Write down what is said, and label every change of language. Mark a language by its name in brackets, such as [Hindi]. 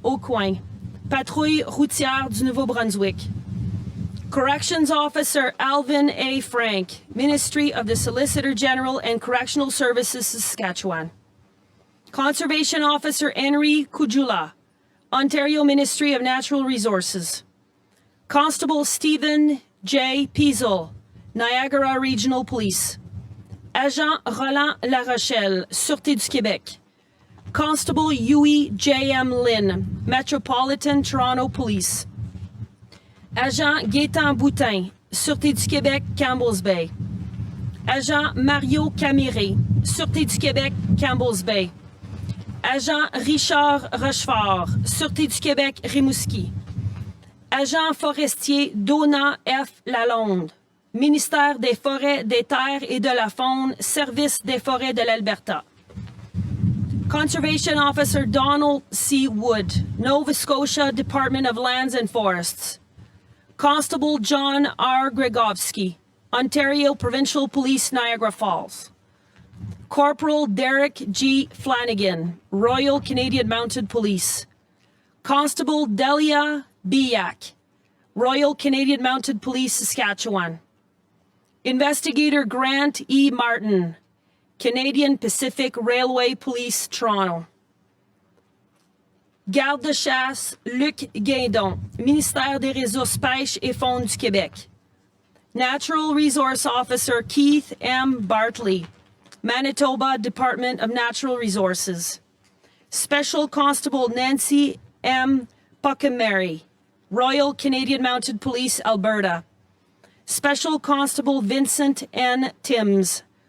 [French] Aucoin, Patrouille routière du Nouveau-Brunswick. [English] Corrections Officer Alvin A. Frank, Ministry of the Solicitor General and Correctional Services, Saskatchewan. Conservation Officer Henry Kujula, Ontario Ministry of Natural Resources. Constable Stephen J. Piesel, Niagara Regional Police. [French] Agent Roland Larochelle, Sûreté du Québec. [English] Constable Huey J.M. Lynn, Metropolitan Toronto Police. [French] Agent Gaétan Boutin, Sûreté du Québec, Campbell's Bay. Agent Mario Camiré, Sûreté du Québec, Campbell's Bay. Agent Richard Rochefort, Sûreté du Québec, Rimouski. Agent forestier Donna F. Lalonde, Ministère des Forêts, des Terres et de la Faune, Service des Forêts de l'Alberta. [English] Conservation Officer Donald C. Wood, Nova Scotia Department of Lands and Forests. Constable John R. Gregovsky, Ontario Provincial Police, Niagara Falls. Corporal Derek G. Flanagan, Royal Canadian Mounted Police. Constable Delia Biak, Royal Canadian Mounted Police, Saskatchewan. Investigator Grant E. Martin, Canadian Pacific Railway Police, Toronto. [French] Garde de chasse Luc Guindon, Ministère des Ressources Pêche et Fonds du Québec. [English] Natural Resource Officer Keith M. Bartley, Manitoba Department of Natural Resources. Special Constable Nancy M. Puckamary, Royal Canadian Mounted Police, Alberta. Special Constable Vincent N. Timms,